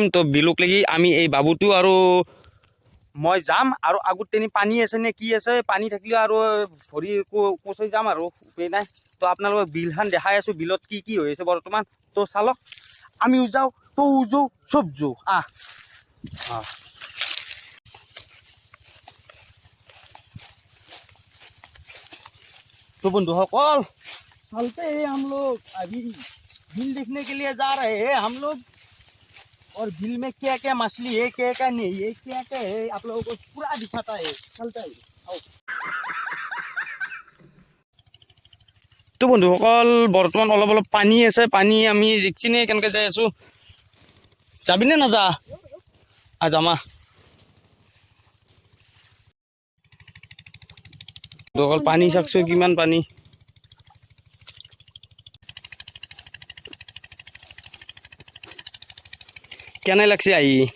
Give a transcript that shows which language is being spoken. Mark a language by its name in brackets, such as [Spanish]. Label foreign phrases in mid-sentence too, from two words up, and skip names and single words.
[Assamese] তো বিলক লাগি আমি এই বাবুটো আৰু মই যাম, আৰু আগত তেনি পানী আছে নে কি আছে, পানী থাকিলেও আৰু ভৰি কোচৈ যাম আৰু উপায় নাই। তো আপোনালোকক বিলখন দেখাই আছোঁ, বিলত কি কি হৈ আছে বৰ্তমান। তো চালক, আমিও যাওঁ, তৌ যাওঁ, চব যাওঁ, আহ। [Hindi] तो बंधुসকল चलते हैं हम लोग, अभी बिल देखने के लिए जा रहे हैं हम लोग, और बिल में क्या क्या मछली है, क्या क्या नहीं है, क्या क्या है, आप लोगों को पूरा दिखाता है। चलता है, आओ। [Assamese] तो बंधुসকল বৰ্তমান অলপ অলপ পানী আছে, পানী আমি দেখিছেনে কেনেকৈ যাই আছোঁ। যাবিনে নাযা? যামা। বন্ধুসকল পানী চাওকচোন কিমান পানী। কেনে লাগছে আহি?